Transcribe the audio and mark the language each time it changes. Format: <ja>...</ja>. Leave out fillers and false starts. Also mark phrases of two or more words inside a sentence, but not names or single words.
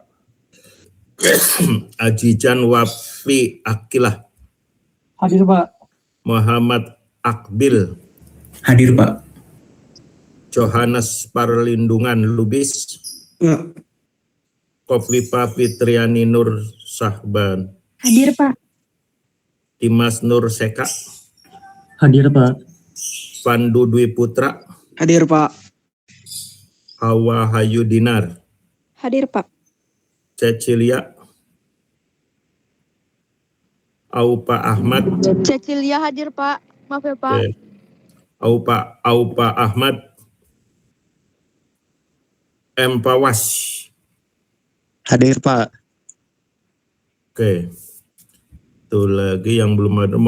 <id>Ajijan Wafi Akilah. Hadir Pak. Muhammad Akbil. Hadir Pak. Johannes Parlindungan Lubis. Kofifa Fitriani Nur Sahban. Hadir Pak. Dimas Nur Seka. Hadir Pak. Pandu Dwi Putra. Hadir Pak. Hawa Hayu Dinar. Hadir Pak. Cecilia. Aupa Ahmad. Cecilia hadir Pak. Maaf ya Pak. Oke. Aupa Ahmad. M. Pawas. Hadir Pak. Oke. Itu lagi yang belum ada.</id>